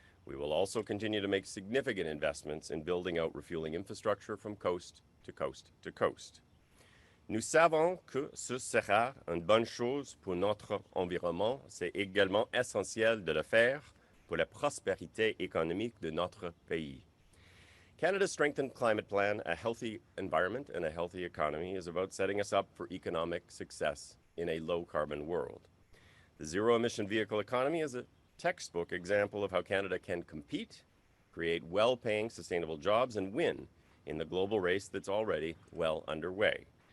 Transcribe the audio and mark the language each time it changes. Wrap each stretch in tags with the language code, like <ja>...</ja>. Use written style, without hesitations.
<en>We will also continue to make significant investments in building out refueling infrastructure from coast to coast to coast.</en> <fr>Nous savons que ce sera une bonne chose pour notre environnement. C'est également essentiel de le faire pour la prospérité économique de notre pays.</fr> <en>Canada's Strengthened Climate Plan, A Healthy Environment and a Healthy Economy, is about setting us up for economic success in a low-carbon world. The zero-emission vehicle economy is a textbook example of how Canada can compete, create well-paying, sustainable jobs, and win in the global race that's already well underway.</en>